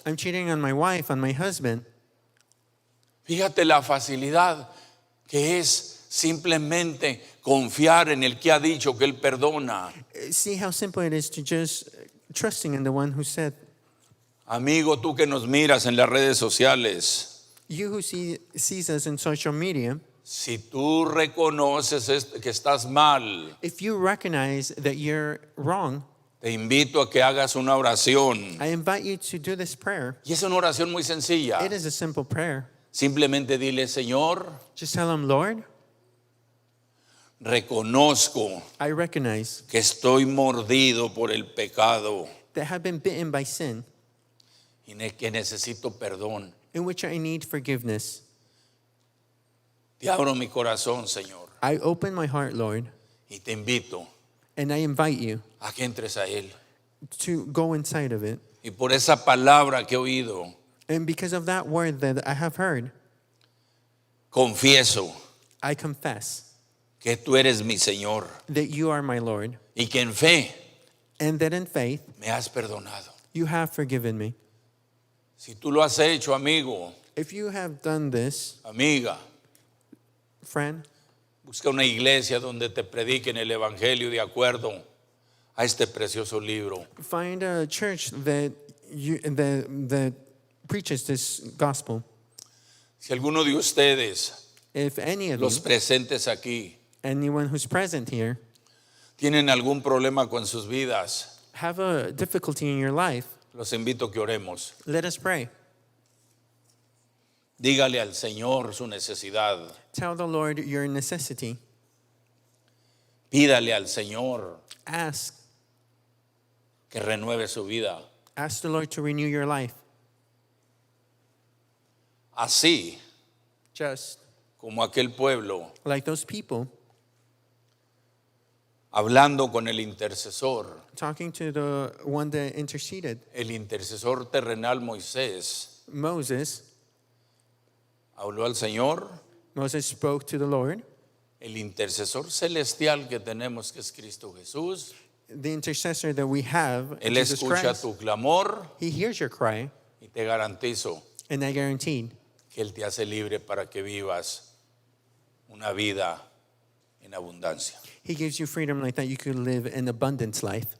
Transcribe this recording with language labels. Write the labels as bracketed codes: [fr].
[en] I'm cheating on my wife, on my husband. [es] Fíjate la facilidad que es simplemente confiar en el que ha dicho que Él perdona. [en] See how simple it is to just trusting in the one who said, [es] Amigo, tú que nos miras en las redes sociales, [en] you who sees us in social media, [es] si tú reconoces que estás mal, [en] if you recognize that you're wrong, [es] te invito a que hagas una oración. [en] I invite you to do this prayer. [es] Y es una oración muy sencilla. [en] It is a simple prayer. [es] Simplemente dile, Señor, [en] Just tell him, Lord, [es] reconozco [en] I recognize [es] que estoy mordido por el pecado. [en] that I have been bitten by sin. [es] y que necesito perdón. [en] in which I need forgiveness. [es] Te abro mi corazón, Señor, [en] I open my heart, Lord, [es] y te invito [en] and I invite you [es] a que entres a Él. [en] to go inside of it. [es] Y por esa palabra que he oído, [en] And because of that word that I have heard, [es] confieso [en] I confess [es] que tú eres mi Señor [en] that you are my Lord, [es] y que en fe [en] and that in faith [es] me has perdonado. [en] you have forgiven me. [es] Si tú lo has hecho, amigo, [en] If you have done this, [es] amiga, [en] friend, [es] busca una iglesia donde te prediquen el Evangelio de acuerdo a este precioso libro. [en] find a church that preaches this gospel. [es] Si alguno de ustedes, [en] If any of [es] los [en] you, [es] presentes aquí, [en] anyone who's present here, [es] tienen algún problema con sus vidas, [en] have a difficulty in your life, [es] los invito a que oremos. [en] let us pray. [es] Dígale al Señor su necesidad. [en] Tell the Lord your necessity. [es] Pídale al Señor [en] Ask [es] que renueve su vida. [en] the Lord to renew your life. [es] Así [en] Just [es] como aquel pueblo, [en] like those people [es] hablando con el intercesor, [en] talking to the one that interceded, [es] el intercesor terrenal Moisés, [en] Moses. [es] habló al Señor. [en] Moses spoke to the Lord. [es] El intercesor celestial que tenemos, que es Cristo Jesús, [en] The intercessor that we have, [es] Él [en] Jesus [es] escucha [en] Christ, [es] tu clamor [en] he hears your cry, [es] y te garantizo [en] and I guarantee [es] que Él te hace libre para que vivas una vida en abundancia. [en] he gives you freedom like that you could live an abundance life.